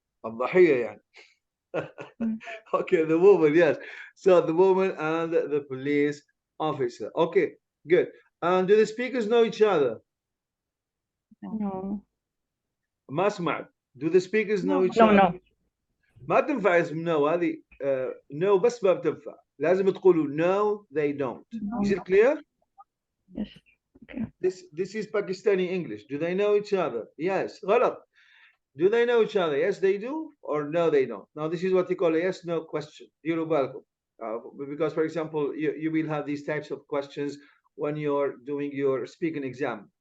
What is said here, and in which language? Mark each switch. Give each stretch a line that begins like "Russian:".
Arabic: الضحية يعني.
English: Okay, the woman, yes. So the woman and the police officer. Okay, good. And do the speakers know each other? No.
Arabic: ما سمعت.
English: Do the speakers know each No, other? no.
Arabic: ما تنفع اسم no هذه no بس ما بتنفع. لازم تقولوا
English: no, they don't. Is it clear? Yes. Okay. This is Pakistani English. Do they know each other? Yes.
Arabic: غلط.
English: Do they know each other? Yes, they do, or no, they don't. Now, this is what you call a yes/no question. You're welcome. Because, for example, you will have these types of questions when you're doing your speaking exam.